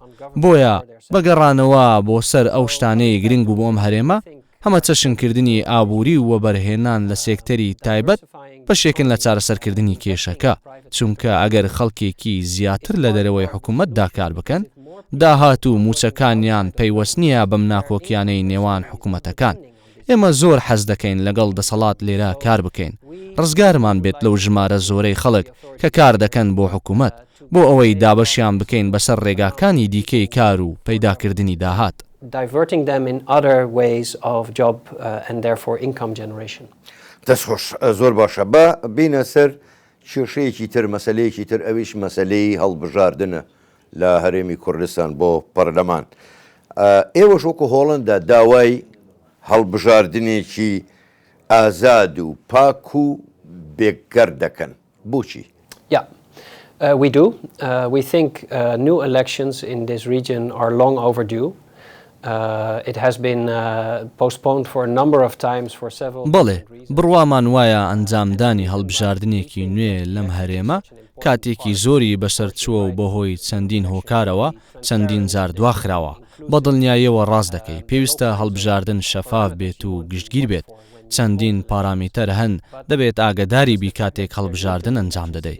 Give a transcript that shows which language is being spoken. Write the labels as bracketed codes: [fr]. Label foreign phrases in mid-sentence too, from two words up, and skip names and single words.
[ckb] بۆیە بەگەڕانەوە بۆ سەر ئەو شتانەی گرنگ و بۆم هەرێمە هەمە چەشنکردنی ئابووری و وەبەرهێنان لە سێکتەری تایبەت بەشێکن لە چارەسەرکردنی کێشەکە چونکە ئەگەر خەڵکێکی زیاتر لە دەرەوەی حکوومەتدا کار بکەن داهات و موچەکانیان پەیوەست نییە بەم ناکۆکیانەی نێوان حکوومەتەکان. ئێمە زۆر حەز دەکەین لەگەڵ دەسەڵات لێرە کار بکەین. ڕزگارمان بێت لەو ژمارە زۆرەی خەڵک کە کار دەکەن بۆ حکوومەت بۆ ئەوەی دابەشیان بکەین بەسەر ڕێگاکانی دیکەی کار و پەیداکردنی داهات. [en] Diverting them in other ways of job and therefore income generation. [ckb] دەستخۆش زۆر باشە بە بینە سەر کێشەیەکی تر مەسەلەیەکی تر ئەویش مەسەلەی هەڵبژاردنە لە هەرێمی کوردستان بۆ پەرلەمان. ئێوەش وەکو هۆڵەندا داوای هەڵبژاردنێکی ئازاد و پاک و بێگەر دەکەن. بۆچی؟ [en] Yeah, we do. We think new elections in this region are long overdue. It has been postponed for a number of times for several [ckb] بەڵێ بڕوامان وایە ئەنجامدانی هەڵبژاردنێکی نوێ لەم هەرێمە کاتێکی زۆری بەسەر چووە و بەهۆی چەندین هۆکارەوە چەندین جار دواخراوە. بە دڵنیاییەوە ڕاست دەکەی پێویستە هەڵبژاردن شەفاف بێت و گشتگیر بێت. چەندین پارامیتەر هەن دەبێت ئاگداری بی کاتێک هەڵبژاردن ئەنجام دەدەیت.